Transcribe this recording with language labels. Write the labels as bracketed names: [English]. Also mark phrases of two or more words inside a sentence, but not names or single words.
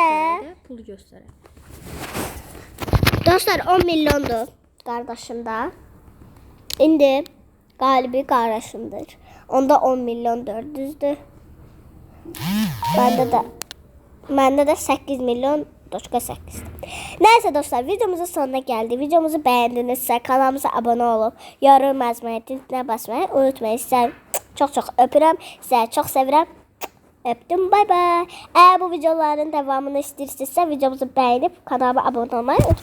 [Azerbaijani] Pulu göstərək. Dostlar 10 milyondur qardaşım da. İndi qalibi qardaşımdır. Onda 10 milyon 400'dür. Məndə də 8 milyon 8. [Turkish] Neyse dostlar, videomuzun sonuna geldi. Videomuzu beğendinizse kanalımıza abone olup yorum yazmayı, düğmeye basmayı unutmayın. [Azerbaijani] Sizleri çok öpürüm. Sizleri çok sevirəm. Öptüm. Bay bay. [Turkish] Eğer bu videoların devamını istiyorsanız videomuzu beğenip kanalıma abone olmayı unutmayın.